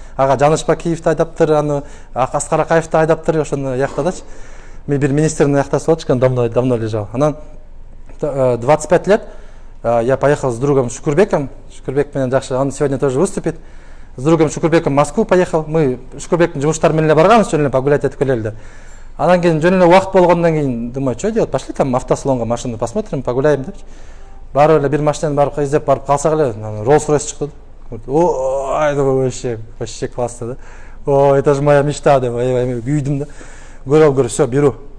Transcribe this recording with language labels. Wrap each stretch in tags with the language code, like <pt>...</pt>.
<ky>Ага Жанышпакиевди айдаптыр, аны Аскар Акаевди айдаптыр, ошону яхтадачы. Мен бир министрдин яхтасы болчу,</ky> <ru>давно лежал. Анан 25 лет я поехал с другом Шукурбеком.</ru> <ky>Шукурбек менен жакшы,</ky> <ru>он сегодня тоже выступит. С другом Шукурбеком в Москву поехал.</ru> <ky>Мы Шукурбектин жумуштары менен барганбыз, жөн эле погулять этип келели. Анан кийин жөн эле убакыт болгондон кийин</ky> <ru>думаю, что делать?</ru> <ky>Пошли там автосалонга</ky> <ru>машину посмотрим, погуляем</ru> <ky>депчи. Барып эле бир машинаны барып издеп барып калсак эле, Rolls-Royce чыкты.</ky> <ru>Ой, вообще классно, да? О, это же моя мечта,</ru> <ky>деп күйдүм да.</ky> <ru>Говорю, все, беру.</ru>